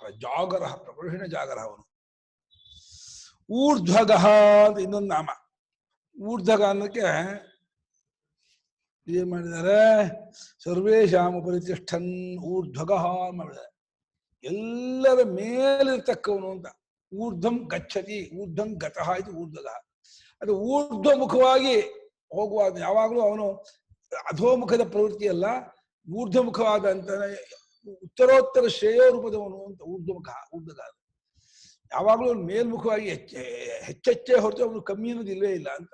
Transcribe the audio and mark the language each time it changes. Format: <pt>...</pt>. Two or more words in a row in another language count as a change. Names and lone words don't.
<sa>ಪ್ರಜಾಗರ ಪ್ರಕೃಷಿಣ ಜಾಗರ</sa> <kn>ಅವನು. ಊರ್ಧ್ವಗಃ ಅಂತ ಇನ್ನೊಂದು ನಾಮ. ಊರ್ಧ್ವಗ ಅನ್ನೋಕ್ಕೆ ಏನ್ ಮಾಡಿದ್ದಾರೆ,</kn> <sa>ಸರ್ವೇಶಾಮ ಪರಿತಿಷ್ಠನ್ ಊರ್ಧ್ವಗಃ</sa> <kn>ಮಾಡಿದ್ದಾರೆ, ಎಲ್ಲರ ಮೇಲಿರ್ತಕ್ಕವನು ಅಂತ.</kn> <sa>ಊರ್ಧ್ವಂ ಗಚ್ಚತಿ, ಊರ್ಧ್ವಂ ಗತಃ ಇದು ಊರ್ಧ್ವಗಃ.</sa> <kn>ಅದು ಊರ್ಧ್ವಮುಖವಾಗಿ ಹೋಗುವಾಗ ಯಾವಾಗಲೂ ಅವನು ಅಧೋಮುಖದ ಪ್ರವೃತ್ತಿ ಅಲ್ಲ, ಊರ್ಧ್ವಮುಖವಾದಂತ ಉತ್ತರೋತ್ತರ ಶ್ರೇಯೋ ರೂಪದವನು ಅಂತ ಊರ್ಧ್ವಮುಖ ಊರ್ಧ್ವಗ. ಯಾವಾಗಲೂ ಅವನು ಮೇಲ್ಮುಖವಾಗಿ ಹೆಚ್ಚೆಚ್ಚೇ ಹೊರತು ಅವನು ಕಮ್ಮಿ ಅನ್ನೋದು ಇಲ್ಲವೇ ಇಲ್ಲ ಅಂತ.</kn>